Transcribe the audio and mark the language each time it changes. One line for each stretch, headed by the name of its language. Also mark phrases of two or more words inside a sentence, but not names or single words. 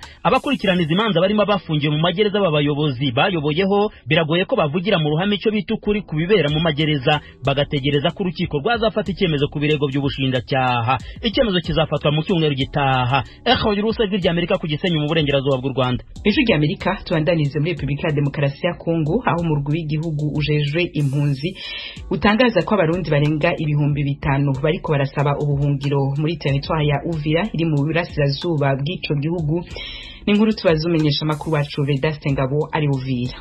Kinyarwanda: Abakurikirana izimanza barimo bafungiye mu magereza abayobozi bayoboyeho biragoye ko bavugira mu ruhame icyo bita ukuri ku bibera mu magereza, bagategereza ko urukiko rwazafata icyemezo ku birego by'ubushinjacyaha. Icyemezo kizafatwa mu cyumweru gitaha. Urusa rw'Amerika ku Gisenyi mu burengerazuba bw'u Rwanda.
Rundi: Ijwi ry'Amerika tubandanize muri Republika ya Demokarasi ya Kongo aho umurwi w'igihugu ujejwe impunzi utangaza ko abarundi barenga ibihumbi 5 bariko barasaba ubuhungiro muri territoire ya Uvira iri mu burasirazuba bw'ico gihugu. N'inkuru tubazumenyesha makuru wacu Vedaste Ngabo ari Uvira.